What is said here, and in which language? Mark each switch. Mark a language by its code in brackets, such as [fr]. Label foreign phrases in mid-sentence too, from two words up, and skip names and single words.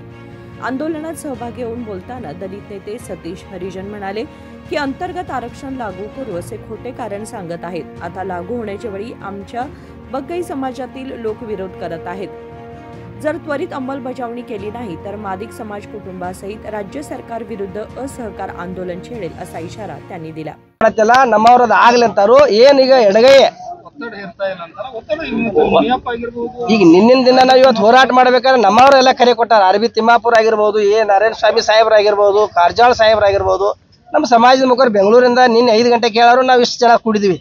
[mr] आंदोलनात सहभागी होऊन बोलताना दलित नेते सतीश हरिजन म्हणाले की अंतर्गत आरक्षण लागू करू असे खोटे कारण सांगत आहेत। आता लागू होण्याच्या वेळी आमच्या बग्गाई समाजातील लोक विरोध करत आहेत। जर त्वरित अंमलबजावणी केली नाही तर मादिग समाज कुटुंबासहित राज्य सरकार विरुद्ध असहकार आंदोलन छेडेल असा इशारा त्यांनी दिला। [kn] ನಮ್ಮವರದು ಆಗಲಿ ಅಂತಾರು ಏನೀಗ ಎಡಗೈ ಈಗ ನಿನ್ನಿನ ದಿನ ನಾವು ಇವತ್ತು ಹೋರಾಟ ಮಾಡಬೇಕಾದ್ರೆ ನಮ್ಮವರೆಲ್ಲ ಕರೆ ಕೊಟ್ಟಾರ। ಆರ್ಬಿ ತಿಮ್ಮಾಪುರ ಆಗಿರಬಹುದು, ನಾರಾಯಣ ಸ್ವಾಮಿ ಸಾಹೇಬರಾಗಿರಬಹುದು, ಕಾರ್ಜಾಳ್ ಸಾಹೇಬರಾಗಿರಬಹುದು, ನಮ್ಮ ಸಮಾಜದ ಮುಖರು ಬೆಂಗಳೂರಿಂದ ನಿನ್ನೆ 5 ಗಂಟೆ ಕೇಳಾರು ನಾವು ಇಷ್ಟು ಜನ ಕೂಡಿದ್ವಿ।